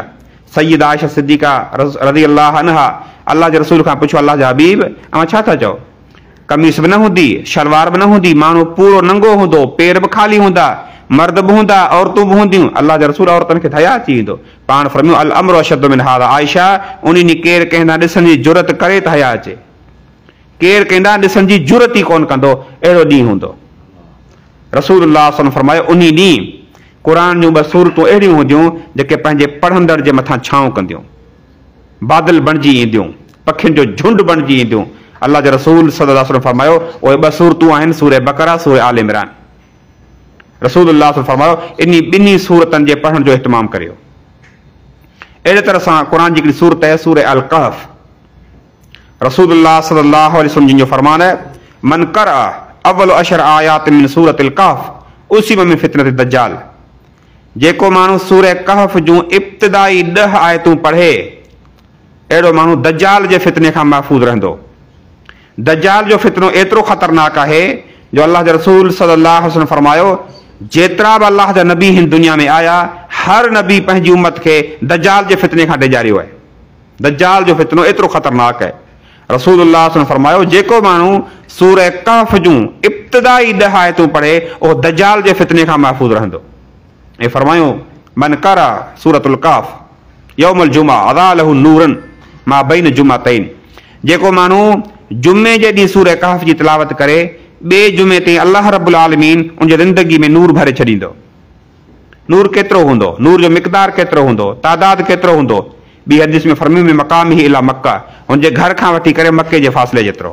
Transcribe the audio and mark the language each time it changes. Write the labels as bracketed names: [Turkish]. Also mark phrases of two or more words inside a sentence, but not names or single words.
[Sindhi] सय्यदा आयशा सिद्दीक़ा [Arabic] رضي الله عنها [Sindhi] अल्लाह जे रसूल खां पुछो अल्लाह जा हबीब अवां छा था चओ? कमीस बि न हूंदी, शलवार बि न हूंदी, माण्हू पूरो नंगो हूंदो, पेर बि ख़ाली हूंदा, मर्द बि हूंदा, औरतूं बि हूंदियूं। अल्लाह जे रसूल औरतुनि खे हया अची वेंदो। पाण फरमायो [Arabic] الأمر أشد من هذا. [Sindhi] आयशा उन ॾींहुं केरु कंहिं ॾांहुं ॾिसण जी जुरत करे त हया अचे, केरु कंहिं ॾांहुं ॾिसण जी जुरत ई कोन कंदो, अहिड़ो ॾींहुं हूंदो। रसूलुल्लाह [Arabic] صلى الله عليه وسلم [Sindhi] फरमायो उन ॾींहुं क़ुरान जूं 2 सूरतूं अहिड़ियूं हूंदियूं जेके पंहिंजे पढ़ंदड़ जे मथां छांव कंदियूं, बादल बणिजी ईंदियूं, पखियुनि जो झुंड बणिजी ईंदियूं। अल्लाह जे रसूल [Arabic] صلى الله عليه وسلم [Sindhi] फरमायो उहे 2 सूरतूं आहिनि सूरह बकरा सूरह आल इमरान। रसूलुल्लाह [Arabic] صلى الله عليه وسلم [Sindhi] फरमायो इन 2 सूरतनि जे पढ़ण जो इहतमाम करियो। अहिड़े तरह सां क़ुरान जी हिकिड़ी सूरत आहे सूरह अल कहफ। रसूलुल्लाह [Arabic] صلى الله عليه وسلم [Sindhi] जिन जो फरमान है [Arabic] من قرأ أول 10 آيات من سورة الكهف عصم من فتنة الدجال. [Sindhi] जेको माण्हू सूरह कहफ जूं इब्तिदाई 10 आयतूं पढ़े अहिड़ो माण्हू दज्जाल जे फितने खां महफ़ूज़ रहंदो। दज्जाल जो फितनो एतिरो ख़तरनाक आहे जो अल्लाह जे रसूल [Arabic] صلى الله عليه وسلم [Sindhi] फरमायो जेतिरा बि अल्लाह जा नबी हिन दुनिया में आया हर नबी पंहिंजी उम्मत खे दज्जाल जे फितने खां डिॼारियो आहे। दज्जाल जो फितनो एतिरो ख़तरनाक आहे। रसूलुल्लाह [Arabic] صلى الله عليه وسلم [Sindhi] फरमायो जेको माण्हू सूरह कहफ जूं इब्तिदाई 10 आयतूं पढ़े उहो दज्जाल जे फितने खां महफ़ूज़ रहंदो। ऐं फरमायो [Arabic] من قرأ سورة الكهف يوم الجمعة أضاء له نورا ما بين الجمعتين. [Sindhi] जेको माण्हू जुमे जे ॾींहुं सूरह कहफ जी तिलावत करे ॿिए जुमे ते अल्लाह रब्बुल आलमीन उनजे ज़िंदगी में नूर भरे छॾींदो। नूर केतिरो हूंदो, नूर जो मिक़दार केतिरो हूंदो, तादाद केतिरो हूंदो। ॿी हदीस में फरमी में मक़ाम ही इला मक्का, हुनजे घर खां वठी करे मके जे फ़ासिले जेतिरो।